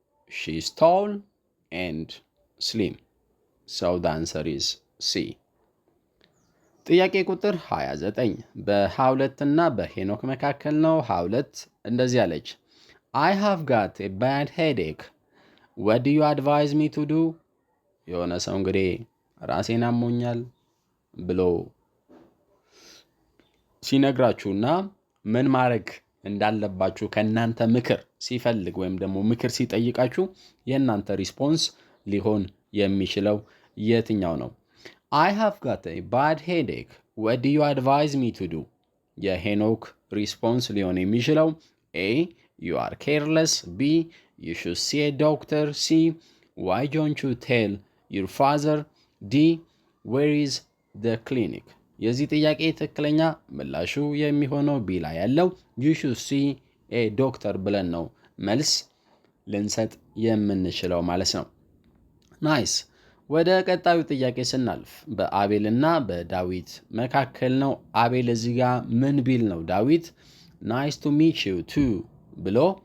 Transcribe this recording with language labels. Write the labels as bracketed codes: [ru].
[en] she is tall and slim. so the answer is C። [am] ጥያቄ ቁጥር 29 በ22 እና በሄኖክ መካከል ነው። 22 እንደዚህ አለች፣ [en] I have got a bad headache, what do you advise me to do? [am] የሆነ ሰው እንግዲህ ራሴን አሞኛል ብሎ ሲነግራችሁና ምን ማድረግ እንዳለባችሁ ከእናንተ ምክር ሲፈልግ ወይም ደግሞ ምክር ሲጠይቃችሁ የእናንተ ሪስፖንስ ሊሆን የሚችለው የትኛው ነው? [en] I have got a bad headache, what do you advise me to do? [am] የሄኖክ ሪስፖንስ ሊሆን የሚችለው [en] A you are careless, B you should see a doctor, C why don't you tell your father, D where is the clinic? [am] የዚህ ጥያቄ ትክክለኛ ምላሹ የሚሆነው B ላይ ያለው [en] you should see a doctor [am] ብለን ነው መልስ ልንሰጥ የምንችለው ማለት ነው። ናይስ። ወደ ቀጣዩ ጥያቄ ስናልፍ በአቤልና በዳዊት መካከል ነው። አቤል እዚህ ጋር ምን ቢል ነው ዳዊት [en] ናይስ ቱ ሚት ዩ ቱ [am] ብሎ